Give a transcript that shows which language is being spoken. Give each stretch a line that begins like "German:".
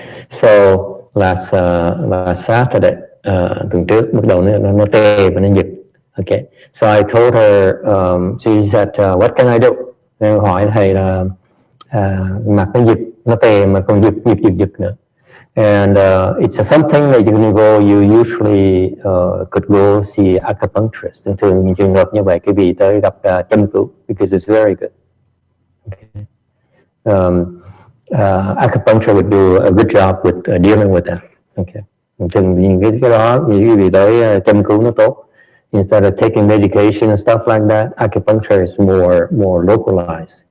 English: So last Saturday,
Vietnamese: tuần trước bắt đầu nó tê và nó giật.
English: Okay. So I told her, she said, what can I do?
Vietnamese: Nên hỏi thầy là mặt nó giật, nó tê mà còn giật nữa.
English: And it's something that you usually could go see acupuncturist.
Vietnamese: Thường trường hợp như vậy cái vị tới gặp châm cứu
English: because it's very good. Okay. Acupuncture would do a good job with dealing with that. Okay.
Vietnamese: Thường những cái đó những vị tới châm cứu nó tốt.
English: Instead of taking medication and stuff like that, acupuncture is more localized.